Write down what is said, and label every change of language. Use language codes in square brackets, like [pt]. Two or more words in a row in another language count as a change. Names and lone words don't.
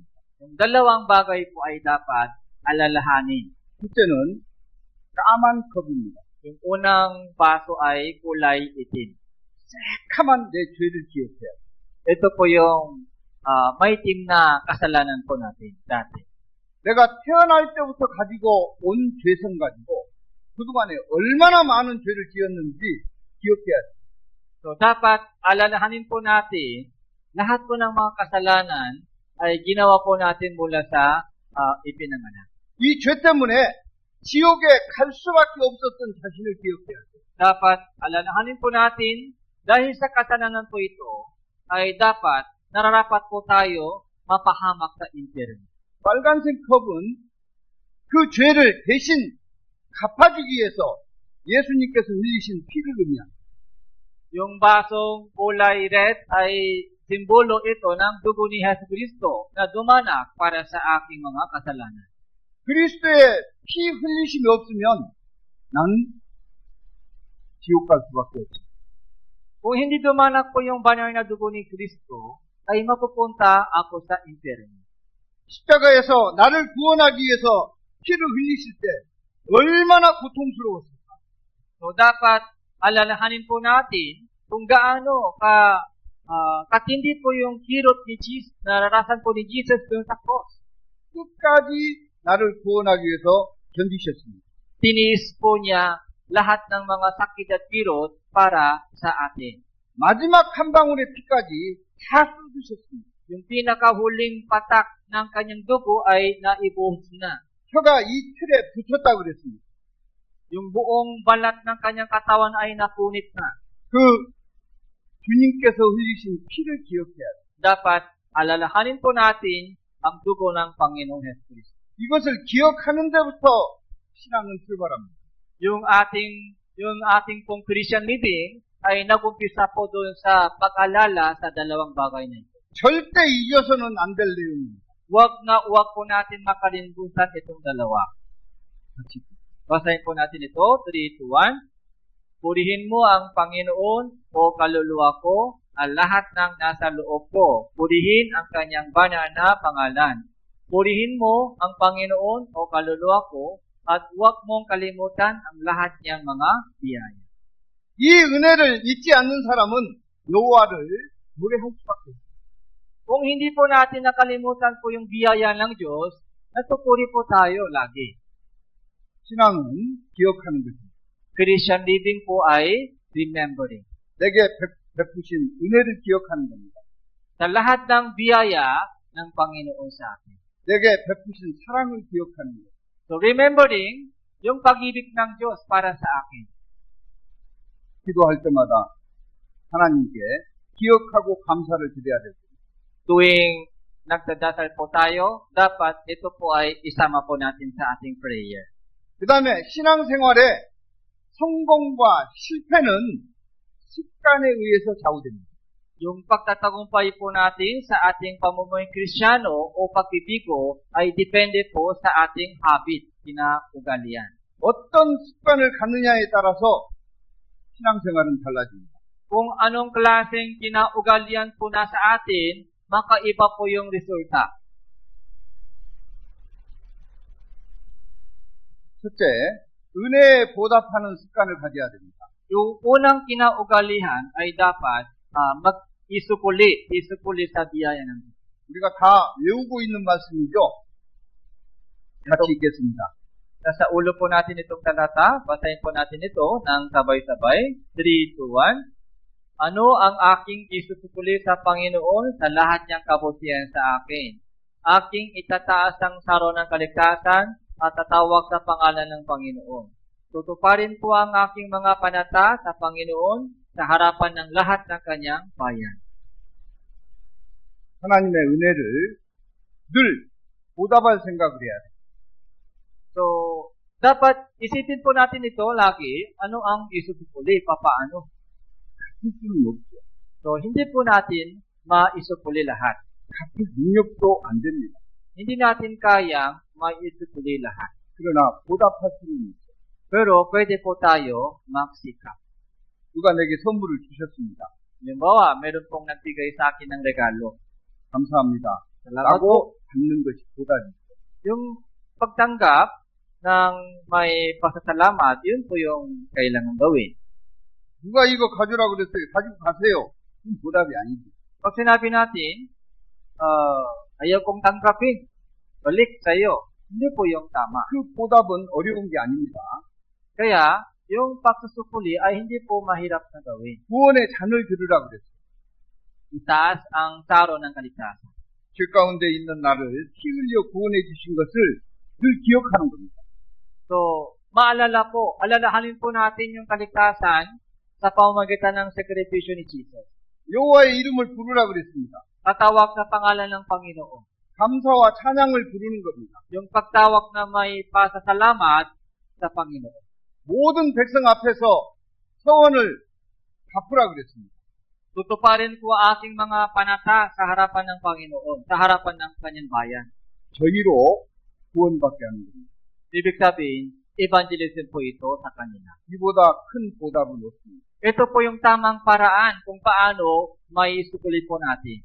[tl] Yung dalawang bagay po ay dapat alalahanin. [ko] 첫째는 까만 컵입니다. [tl] Yung unang baso ay kulay itim. [ko] 새카만 내 죄를 기억해야 돼요. [tl] Ito po yung maitim na kasalanan po natin dati. [ko] 내가 태어날 때부터 가지고 온 죄성 가지고 그동안에 얼마나 많은 죄를 지었는지 기억해야 돼요. [tl] So, dapat alalahanin po natin lahat po ng mga kasalanan ay ginawa po natin mula sa ipinanganak. [ko] 이 죄 때문에 지옥에 갈 수밖에 없었던 자신을 기억해야 돼요. [tl] Dapat alalahanin po natin dahil sa kasalanan po ito ay dapat nararapat po tayo mapahamak sa impyerno. [ko] 빨간색 컵은 그 죄를 대신 갚아주기 위해서 예수님께서 흘리신 피를 의미합니다. [tl] Yung basong kulay red ay simbolo ito ng dugo ni Hesus Kristo na dumanak para sa aking mga kasalanan. [ko] 그리스도의 피 흘리심이 없으면 나는 지옥 갈 수밖에 없죠. [tl] Kung hindi dumanak po yung banal na dugo ni Kristo, ay mapupunta ako sa impyerno. [ko] 십자가에서 나를 구원하기 위해서 피를 흘리실 때 얼마나 고통스러웠을까. [tl] So dapat alalahanin po natin kung gaano katindi po yung kirot ni Jesus, nararasan po ni Jesus doon sa cross. [ko] 끝까지 나를 구원하기 위해서 견디셨습니다. [tl] Tiniis po niya lahat ng mga sakit at kirot para sa atin. [ko] 마지막 한 방울의 피까지 다 쏟으셨습니다. [tl] Yung pinakahuling patak ng kanyang dugo ay naibuhos na. [ko] 혀가 이 틀에 붙었다고 그랬습니다. [tl] Yung buong balat ng kanyang katawan ay napunit na. [ko] 그 주님께서 흘리신 피를 기억해야 돼요. [tl] Dapat alalahanin po natin ang dugo ng Panginoong Hesus Kristo. [ko] 이것을 기억하는 데부터 신앙은 출발합니다. [tl] Yung ating pong [en] Christian living [tl] ay nag-umpisa po doon sa pag-alala sa dalawang bagay na ito. [ko] 절대 잊어서는 안 될 내용입니다. [tl] Huwag po natin makalimutan itong dalawa. Basahin po natin ito, 3, 2, 1. Purihin mo ang Panginoon o kaluluwa ko, ang lahat ng nasa loob ko. Purihin ang kanyang banal na pangalan. Purihin mo ang Panginoon o kaluluwa ko, at huwag mong kalimutan ang lahat niyang mga biyaya. [ko] 이 은혜를 잊지 않는 사람은 여호와를 노래할 수밖에 없어요. [tl] Kung hindi po natin nakalimutan po yung biyaya ng Diyos, natupuri po tayo lagi. [ko] 신앙은 기억하는 것입니다. [en] Christian living [tl] po ay remembering. [ko] 내게 베푸신 은혜를 기억하는 겁니다. [tl] Sa lahat ng biyaya ng Panginoon sa atin. [ko] 내게 베푸신 사랑을 기억하는 것. [tl] So remembering yung pag-ibig ng Diyos para sa akin. [ko] 기도할 때마다 하나님께 기억하고 감사를 드려야 됩니다. [tl] Tuwing nagdadasal po tayo, dapat ito po ay isama po natin sa ating prayer. [ko] 그 다음에 신앙생활에 성공과 실패는 습관에 의해서 좌우됩니다. [tl] Yung pagtatagumpay po natin sa ating pamumuhay Kristyano o pagbibigo ay depende po sa ating habit, kinaugalian. [ko] 어떤 습관을 갖느냐에 따라서 신앙생활은 달라집니다. [tl] Kung anong klaseng kinaugalian po nasa atin, makaiba po yung resulta. [ko] 첫째, 은혜에 보답하는 습관을 가져야 됩니다. [tl] Yung unang kinaugalian ay dapat isupuli sa biyaya ng Diyos. [ko] 우리가 다 외우고 있는 말씀이죠. 같이 읽겠습니다. [tl] Nasa ulo po natin itong talata, basahin po natin ito ng sabay-sabay. 3, 2, 1. Ano ang aking isusupuli sa Panginoon sa lahat niyang kabutihan sa akin? Aking itataas ang saro ng kaligtasan at tatawag sa pangalan ng Panginoon. Tutuparin po ang aking mga panata sa Panginoon sa harapan ng lahat ng kanyang bayan. [ko] 하나님의 은혜를 늘 보답할 생각을 해야 돼요. [tl] So, dapat isipin po natin ito lagi, ano ang isusupuli, papaano. [ko] 같을 수는 없죠. [tl] So, hindi po natin maisupuli lahat. [ko] 같을 능력도 안 됩니다. [tl] Hindi natin kayang maisupuli lahat. [ko] 그러나 보답할 수는 있죠. [tl] Pero pwede po tayo magsikap. [ko] 누가 내게 선물을 주셨습니다. [tl] Halimbawa, meron pong nagbigay sa akin ng regalo. [ko] 감사합니다. [tl] Salamat po. [ko] 라고 받는 것이 보답이죠. [tl] Yung pagtanggap ng may pasasalamat, yun po yung kailangan gawin. [ko] 누가 이거 가져라고 그랬어요. 가지고 가세요. 그건 보답이 아니지. [tl] Pag sinabi natin, ayaw kong tanggapin, balik sa'yo, hindi po yung tama. [ko] 그 보답은 어려운 게 아닙니다. [tl] Kaya, yung pagsusupuli ay hindi po mahirap na gawin. [ko] 구원의 잔을 들으라고 그랬어요. [tl] Itaas ang saro ng kaligtasan. [ko] 죄 가운데 있는 나를 피 흘려 구원해 주신 것을 늘 기억하는 겁니다. [tl] So, maalala po, alalahanin po natin yung kaligtasan sa pamamagitan ng sakripisyo ni Jesus. [ko] 여호와의 이름을 부르라 그랬습니다. [tl] Tatawag sa pangalan ng Panginoon. [ko] 감사와 찬양을 부르는 겁니다. [tl] Yung pagtawag na may pasasalamat sa Panginoon. [ko] 모든 백성 앞에서 서원을 갚으라 그랬습니다. [tl] Tutuparin ko ang aking mga panata sa harapan ng Panginoon, sa harapan ng kanyang bayan. [ko] 저희로 구원받게 하는 겁니다. [tl] Ibig sabihin, evangelism po ito sa kanila. [ko] 이보다 큰 보답은 없습니다. [tl] Ito po yung tamang paraan kung paano may supuli po natin.